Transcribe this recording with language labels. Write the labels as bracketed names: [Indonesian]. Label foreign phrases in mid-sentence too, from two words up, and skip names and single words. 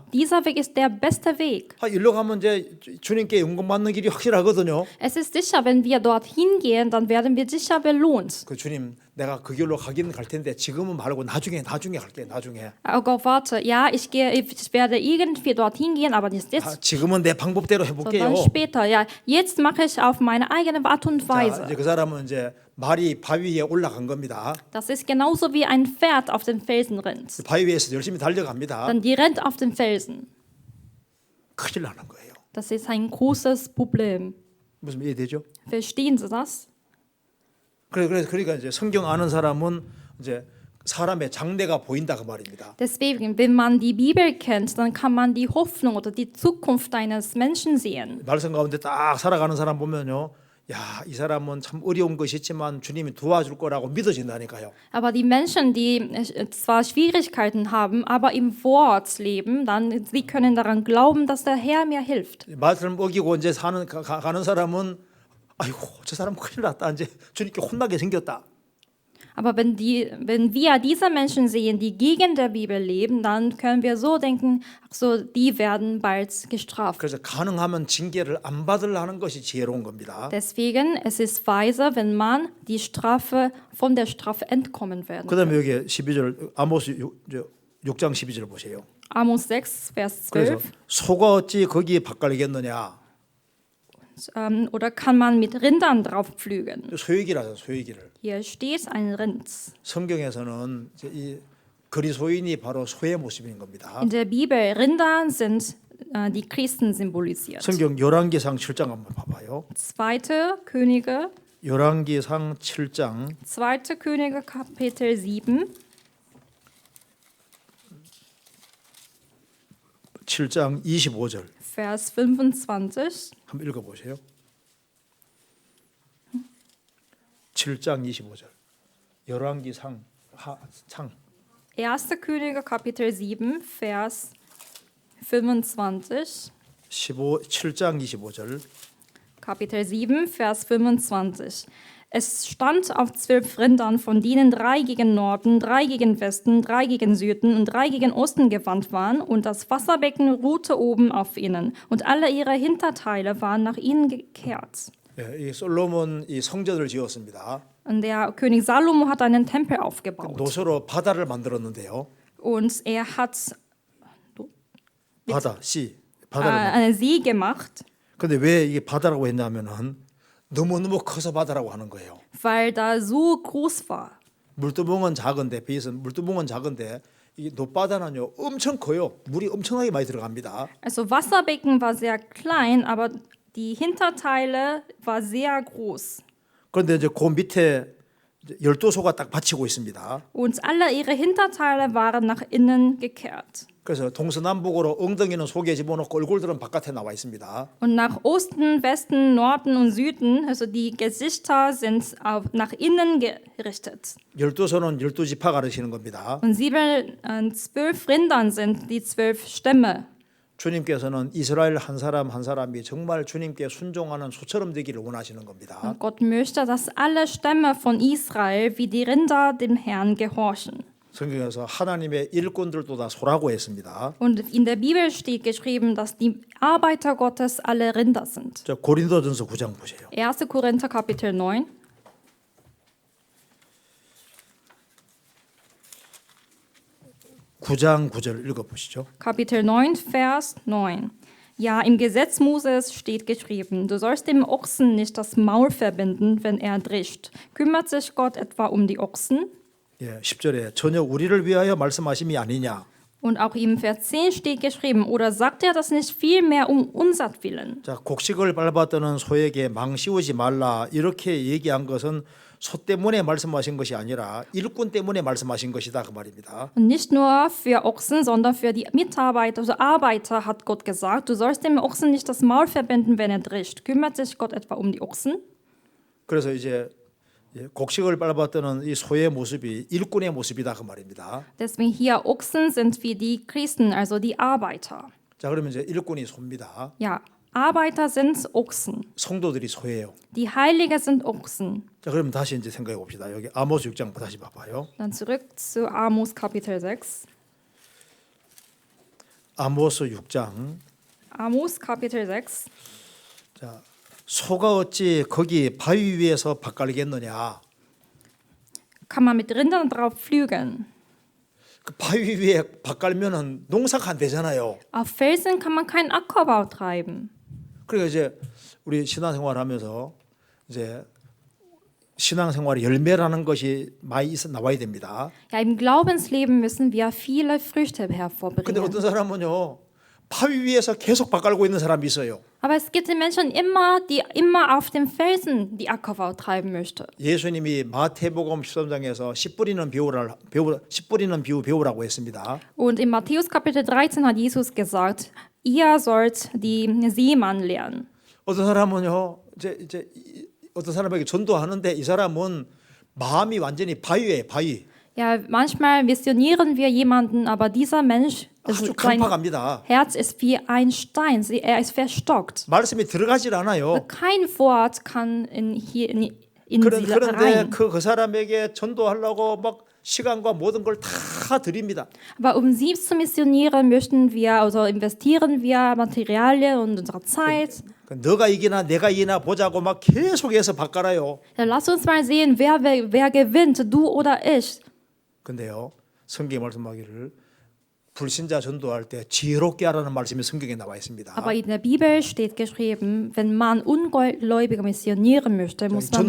[German] Dieser Weg ist der beste Weg. [Korean] 일로 가면 이제 주님께 영광받는 길이 확실하거든요. [German] Es ist sicher, wenn wir dorthin gehen, dann werden wir sicher belohnt. [Korean] 그 주님, 내가 그 길로 가긴 갈 텐데 지금은 말고 나중에 갈게. 나중에. [German] Oh Gott, warte, ja, ich werde irgendwie dorthin gehen, aber nicht jetzt. [Korean] 지금은 내 방법대로 [German] So, [Korean] 해볼게요. [German] dann später, ja, jetzt mache ich auf meine eigene Art und [Korean] 자, [German] Weise. [Korean] 이제 그 사람은 이제 말이 바위 위에 올라간 겁니다. [German] Das ist genauso wie ein Pferd auf den Felsen rennt. [Korean] 바위 위에서 열심히 달려갑니다. [German] Dann die rennt auf den Felsen. [Korean] 큰일 나는 거예요. [German] Das ist ein großes Problem. [Korean] 무슨 이해되죠? [German] Verstehen Sie das? [Korean] 그러니까 이제 성경 아는 사람은 이제 사람의 장래가 보인다 그 말입니다. [German] Deswegen, wenn man die Bibel kennt, dann kann man die Hoffnung oder die Zukunft eines Menschen sehen. [Korean] 말씀 가운데 딱 살아가는 사람 보면요. 야, 이 사람은 참 어려운 것이 있지만 주님이 도와줄 거라고 믿어진다니까요. [German] Aber die Menschen, die zwar Schwierigkeiten haben, aber im Wort leben, dann sie können daran glauben, dass der Herr mir hilft. [Korean] 말씀 어기고 이제 가는 사람은 아이고, 저 사람 큰일 났다. 이제 주님께 혼나게 생겼다. [German] Aber wenn wir diese Menschen sehen, die gegen der Bibel leben, dann können wir so denken, ach so, die werden bald gestraft. [Korean] 그래서 가능하면 징계를 안 받으려는 것이 지혜로운 겁니다. [German] Deswegen, es ist weise, wenn man von der Strafe entkommen werden. [Korean] 그다음에 여기 12절 아모스 6장 12절 보세요. [German] Amos 6, Vers 12. [Korean] 그래서 소가 어찌 거기에 밭갈리겠느냐. [German] Oder kann man mit Rindern drauf pflügen? [Korean] 소유기라서 소유기를. [German] Hier steht ein Rind. [Korean] 성경에서는 이제 이 그리스도인이 바로 소의 모습인 겁니다. [German] In der Bibel, Rinder sind die Christen symbolisiert. [Korean] 성경 열왕기상 7장 한번 봐봐요. [German] 2. Könige, [Korean] 열왕기상 7장 [German] 2. Könige Kapitel 7, [Korean] 7장 25절 [German] Vers 25. [Korean] 한번 읽어보세요. 7장 25절 열왕기상 상 [German] 1. Könige Kapitel 7, Vers 25. [Korean] 7장 25절 [German] Kapitel 7, Vers 25. Es stand auf 12 Rindern, von denen 3 gegen Norden, 3 gegen Westen, 3 gegen Süden und 3 gegen Osten gewandt waren, und das Wasserbecken ruhte oben auf ihnen, und alle ihre Hinterteile waren nach ihnen gekehrt. [Korean] 이 솔로몬 이 성전을 지었습니다. [German] Und der König Salomo hat einen Tempel aufgebaut. [Korean] 노소로 바다를 만들었는데요. [German] Und er hat [Korean] 바다를 [German] einen See gemacht, [Korean] 근데 왜 이게 바다라고 했냐면은 너무너무 커서 바다라고 하는 거예요. [German] weil da so groß war. [Korean] 물두멍은 작은데 비해서는 물두멍은 작은데 이 높바다는요 엄청 커요. 물이 엄청나게 많이 들어갑니다. [German] Also Wasserbecken war sehr klein, aber die Hinterteile war sehr groß. [Korean] 그런데 이제 그 밑에 12소가 딱 받치고 있습니다. [German] Und alle ihre Hinterteile waren nach innen gekehrt. [Korean] 그래서 동서남북으로 엉덩이는 속에 집어넣고 얼굴들은 바깥에 나와 있습니다. [German] Und nach Osten, Westen, Norden und Süden, also die Gesichter sind nach innen gerichtet. [Korean] 12손은 12지파 가르치는 겁니다. [German] Und 12 Rindern sind die 12 Stämme. [Korean] 주님께서는 이스라엘 한 사람 한 사람이 정말 주님께 순종하는 소처럼 되기를 원하시는 겁니다. [German] Und Gott möchte, dass alle Stämme von Israel wie die Rinder dem Herrn gehorchen. [Korean] 성경에서 하나님의 일꾼들도 다 소라고 했습니다. [German] Und in der Bibel steht geschrieben, dass die Arbeiter Gottes alle Rinder sind. [Korean] 저 고린도전서 9장 보세요. [German] 1. Korinther Kapitel 9. [Korean] 9장 9절 읽어보시죠. [German] Kapitel 9, Vers 9. Ja, im Gesetz Moses steht geschrieben, du sollst dem Ochsen nicht das Maul verbinden, wenn er drischt. Kümmert sich Gott etwa um die Ochsen? [Korean] 예, 10절에 전혀 우리를 위하여 말씀하심이 아니냐. [German] Und auch im Vers 10 steht geschrieben, oder sagt er das nicht vielmehr um unsatwillen? [Korean] 자, 곡식을 밟았다는 소에게 망 씌우지 말라 이렇게 얘기한 것은 소 때문에 말씀하신 것이 아니라 일꾼 때문에 말씀하신 것이다 그 말입니다. [German] Und nicht nur für Ochsen, sondern für die Mitarbeiter, also Arbeiter hat Gott gesagt, du sollst dem Ochsen nicht das Maul verbinden, wenn er drischt. Kümmert sich Gott etwa um die Ochsen? [Korean] 그래서 이제 곡식을 밟았다는 이 소의 모습이 일꾼의 모습이다 그 말입니다. [German] Deswegen hier Ochsen sind wie die Christen, also die Arbeiter. [Korean] 자, 그러면 이제 일꾼이 소입니다. [German] Ja, Arbeiter sind Ochsen. [Korean] 성도들이 소예요. [German] Die Heilige sind Ochsen. [Korean] 자, 그러면 다시 이제 생각해 봅시다. 여기 아모스 6장 다시 봐봐요. [German] Dann zurück zu Amos Kapitel 6. [Korean] 아모스 6장. [German] Amos Kapitel 6. [Korean] 자, 소가 어찌 거기 바위 위에서 밭갈겠느냐? [German] Kann man mit Rindern drauf pflügen? [Korean] 그 바위 위에 밭갈면은 농사가 안 되잖아요. [German] Auf Felsen kann man keinen Ackerbau treiben. [Korean] 그러니까 이제 우리 신앙생활하면서 이제 신앙생활의 열매라는 것이 많이 나와야 됩니다. [German] Ja, im Glaubensleben müssen wir viele Früchte [Korean] 근데 [German] hervorbringen. [Korean] 어떤 사람은요 바위 위에서 계속 밭갈고 있는 사람이 있어요. [German] Aber es gibt die Menschen immer, die immer auf dem Felsen die Ackerbau treiben möchte. [Korean] 예수님이 마태복음 13장에서 씨 뿌리는 비유 배우라고 했습니다. [German] Und in Matthäus Kapitel 13 hat Jesus gesagt, ihr sollt die Seemann lernen. [Korean] 어떤 사람은요 이제 어떤 사람에게 전도하는데 이 사람은 마음이 완전히 바위예요, 바위. [German] Ja, manchmal missionieren wir jemanden, aber dieser Mensch, [Korean] 아주 [German] sein [Korean] 강팍합니다. [German] Herz ist wie ein Stein, er ist verstockt. [Korean] 말씀이 들어가질 않아요. [German] Kein Wort kann in sie [Korean] 그런데 [German] rein. [Korean] 그 사람에게 전도하려고 막 시간과 모든 걸 다 드립니다. [German] Aber um sie zu missionieren, möchten wir, also investieren wir Materialien und unsere Zeit. [Korean] 너가 이기나 내가 이기나 보자고 막 계속해서 바꿔라요. [German] Ja, lass uns mal sehen, wer gewinnt, du oder ich. [Korean] 근데요, 성경에 말씀하기를 불신자 전도할 때 지혜롭게 하라는 말씀이 성경에 나와 있습니다. [German] Aber in der Bibel steht geschrieben, wenn man Ungläubige missionieren möchte, muss man